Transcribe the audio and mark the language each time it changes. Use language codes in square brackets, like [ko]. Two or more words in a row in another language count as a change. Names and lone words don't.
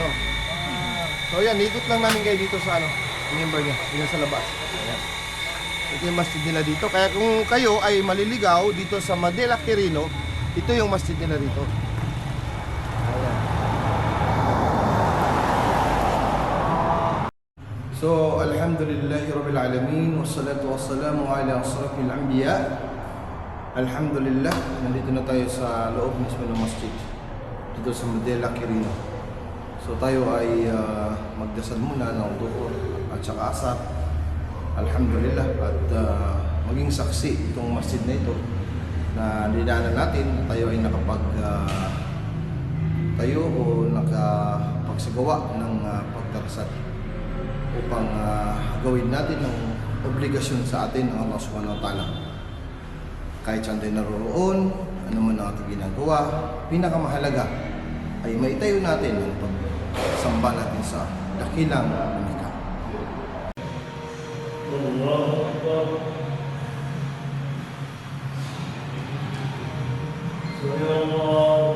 [tl] So yan, ikot lang namin kayo dito sa member niya, dito sa labas. Ayan. Ito yung masjid nila dito. Kaya kung kayo ay maliligaw dito sa Madela, Quirino, ito yung masjid nila dito. Ayan. So, [ar] الحمد لله رب العالمين، والصلاة والسلام على أشرف الأنبياء. [tl] Alhamdulillah, nandito na tayo sa loob mismo ng masjid dito sa Madela, Quirino. So tayo ay magdasal muna ng Dhuhr at saka Asar. Alhamdulillah, at maging saksi itong masjid na ito na dinaanan natin. Tayo ay tayo o nakapagsagawa ng pagdarasal upang gawin natin ang obligasyon sa atin ng [ar] الله سبحانه وتعالى. [tl] Kahit saan tayo naroon, ano man ang ating ginagawa, pinakamahalaga ay maitayo natin ang pagsamba natin sa dakilang lumikha. [ar] الله أكبر. سبحان الله.